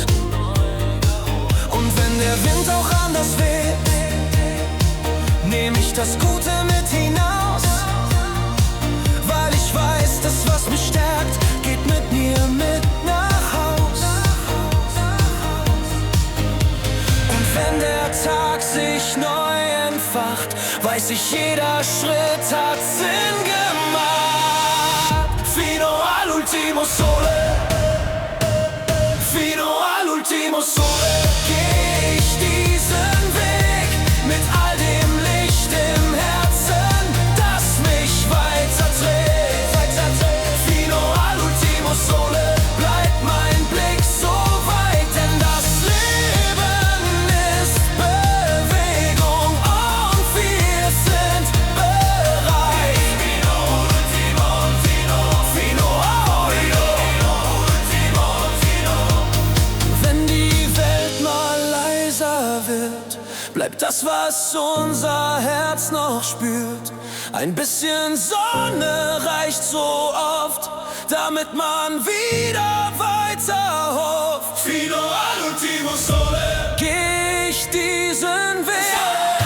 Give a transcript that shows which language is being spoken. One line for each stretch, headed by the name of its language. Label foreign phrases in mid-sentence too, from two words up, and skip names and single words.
German: Und wenn der Wind auch anders weht, nehm ich das Gute mit hinaus, weil ich weiß, das, was mich stärkt, geht mit mir mit nach Haus. Und wenn der Tag sich neu entfacht, weiß ich, jeder Schritt hat Sinn gemacht.
Italian: Fino all'ultimo all'ultimo sole. Fino all'ultimo sole
German: geh ich diesen Weg mit all dem Licht im Herzen, das mich weiterträgt.
Italian: Fino all'ultimo sole
German: bleibt mein Blick so weit, denn das Leben ist Bewegung und wir sind bereit.
Italian: Fino all'ultimo, fino all'ultimo.
German: Wenn die Welt mal leiser wird, bleibt das, was unser Herz noch spürt. Ein bisschen Sonne reicht so oft, damit man wieder weiter hofft.
Italian: Fino all'ultimo sole
German: geh ich diesen Weg.